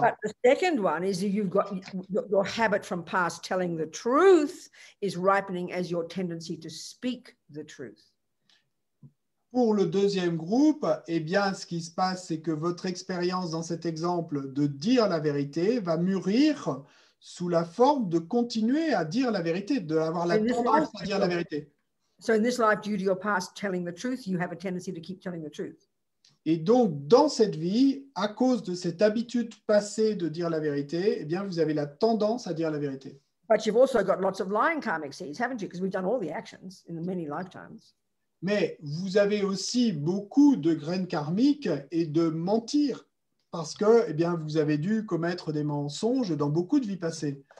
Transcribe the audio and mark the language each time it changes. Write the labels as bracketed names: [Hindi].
[English] But the second one is you've got your habit from past telling the truth is ripening as your tendency to speak the truth. [French] Pour le deuxième groupe, eh bien, ce qui se passe, c'est que votre expérience dans cet exemple de dire la vérité va mûrir sous la forme de continuer à dire la vérité, d'avoir la tendance à dire la vérité. [English] So in this life, due to your past telling the truth, you have a tendency to keep telling the truth. [French] Et donc, dans cette vie, à cause de cette habitude passée de dire la vérité, eh bien, vous avez la tendance à dire la vérité. [English] But you've also got lots of lying karmic seeds, haven't you? Because we've done all the actions in many lifetimes. [French] Mais vous avez aussi beaucoup de graines karmiques et de mentir parce que, eh bien, vous avez dû commettre des mensonges dans beaucoup de vies passées.